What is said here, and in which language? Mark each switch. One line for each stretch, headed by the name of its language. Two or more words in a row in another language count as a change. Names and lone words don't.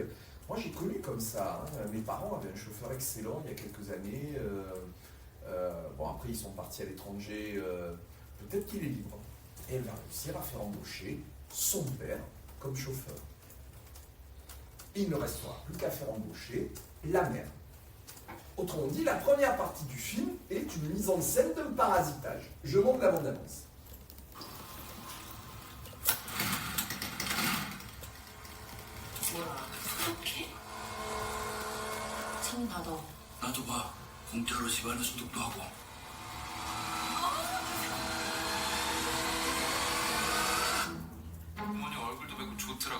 French: Moi j'ai connu comme ça, mes parents avaient un chauffeur excellent il y a quelques années, après ils sont partis à l'étranger, peut-être qu'il est libre. » Et elle va réussir à faire embaucher son père comme chauffeur. Et il ne restera plus qu'à faire embaucher la mère. Autrement dit, la première partie du film est une mise en scène d'un parasitage. Je montre la bande-annonce.
Korean: 어떻게? 팅 받아. 나도 봐. 공짜로 집안의 소독도 하고. 부모님 얼굴도 뵙고 좋더라.